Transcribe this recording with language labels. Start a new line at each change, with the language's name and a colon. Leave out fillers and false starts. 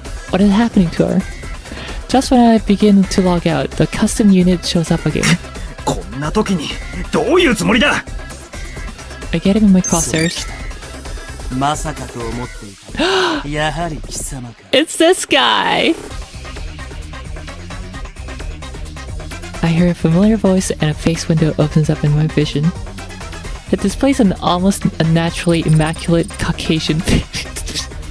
English: What is happening to her? Just when I begin to log out, the custom unit shows up again.
Japanese: こんな時にどういうつもりだ
English: I get him in my crosshairs.
Japanese: まさかと思っていた。やはり貴様か。
English: It's this guy! I hear a familiar voice and a face window opens up in my vision. It displays an almost unnaturally immaculate Caucasian face.